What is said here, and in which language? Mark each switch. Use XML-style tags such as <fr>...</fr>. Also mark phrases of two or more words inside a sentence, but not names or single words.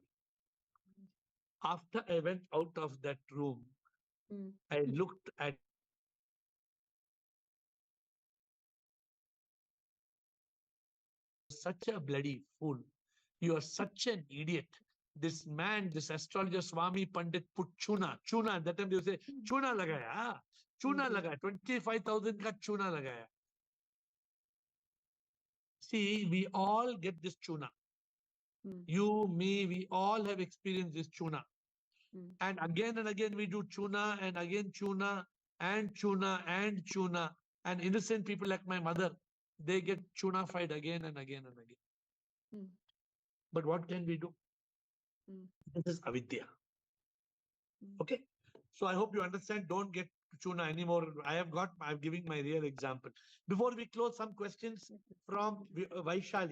<en>After I went out of that room, I looked at such a bloody fool. You are such an idiot. This man, this astrologer Swami Pandit put chuna. That time they say,</en> <hi>chuna lagaya. Chuna lagaya. 25,000 ka chuna lagaya.</hi> <en>See, we all get this chuna. You, me, we all have experienced this chuna. And again we do chuna and again chuna and chuna and chuna. And innocent people like my mother, they get chuna-fied again and again and again. But what can we do? This is avidya. Okay. So I hope you understand. Don't get chuna anymore. I'm giving my real example. Before we close, some questions from Vaishali.</en>